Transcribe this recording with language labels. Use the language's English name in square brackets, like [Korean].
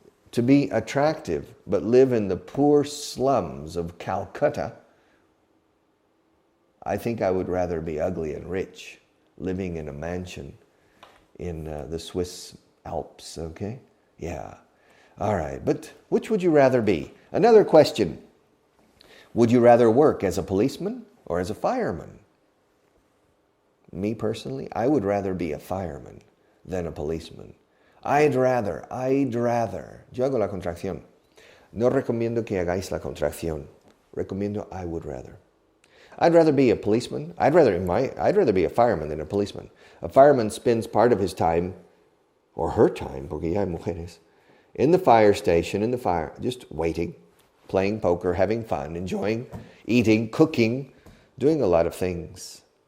[English] To be attractive but live in the poor slums of Calcutta, I think I would rather be ugly and rich, living in a mansion in the Swiss Alps, okay? Yeah. All right, but which would you rather be? Another question. Would you rather work as a policeman or as a fireman? Me personally, I would rather be a fireman than a policeman. I'd rather. [Spanish] Yo hago la contracción. No recomiendo que hagáis la contracción. Recomiendo [English] I would rather. I'd rather be a policeman. I'd rather be a fireman than a policeman. A fireman spends part of his time, or her time, [Spanish] porque ya hay mujeres, [English] in the fire station, just waiting, playing poker, having fun, enjoying, eating, cooking, doing a lot of things.